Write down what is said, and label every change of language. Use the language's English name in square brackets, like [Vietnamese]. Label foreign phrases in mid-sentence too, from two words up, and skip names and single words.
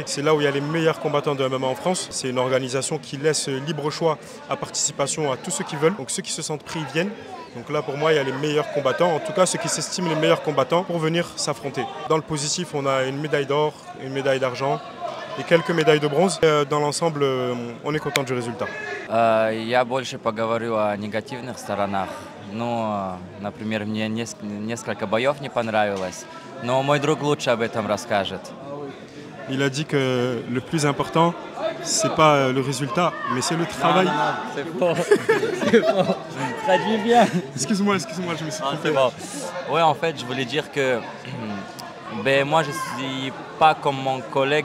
[French] C'est là où il y a les meilleurs combattants de MMA en France. C'est une organisation qui laisse libre choix à participation à tous ceux qui veulent. Donc ceux qui se sentent pris, ils viennent. Donc là, pour moi, il y a les meilleurs combattants, en tout cas ceux qui s'estiment les meilleurs combattants pour venir s'affronter. Dans le positif, on a une médaille d'or, une médaille d'argent et quelques médailles de bronze. Dans l'ensemble, on est content du résultat. [Russian] Я больше поговорю о негативных сторонах. Ну, например, мне несколько боев не понравилось, но мой друг лучше об этом расскажет. [French] Il a dit que le plus important, c'est pas le résultat, mais c'est le travail. C'est faux. C'est faux. Traduis bien. Excuse-moi, je me suis trompé. Bon. Ouais, en fait, je voulais dire que moi, je suis pas comme mon collègue.